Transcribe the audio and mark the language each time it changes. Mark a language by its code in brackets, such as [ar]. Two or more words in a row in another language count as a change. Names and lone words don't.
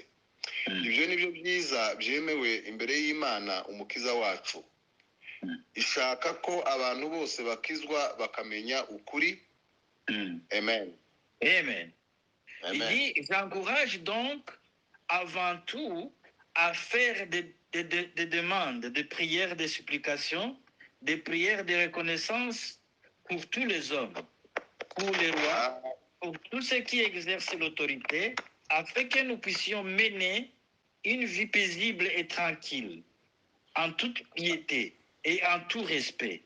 [rw] Ibyo ni byo byiza byemewe imbere y'Imana umukiza wacu. Ishaka ko abantu bose bakizwa bakamenya ukuri. Amen. Amen. [fr] Il dit, j'encourage donc avant tout à faire des demandes, des prières, des supplications, des prières de reconnaissance pour tous les hommes, pour les rois, pour tous ceux qui exercent l'autorité, afin que nous puissions mener une vie paisible et tranquille, en toute piété et en tout respect.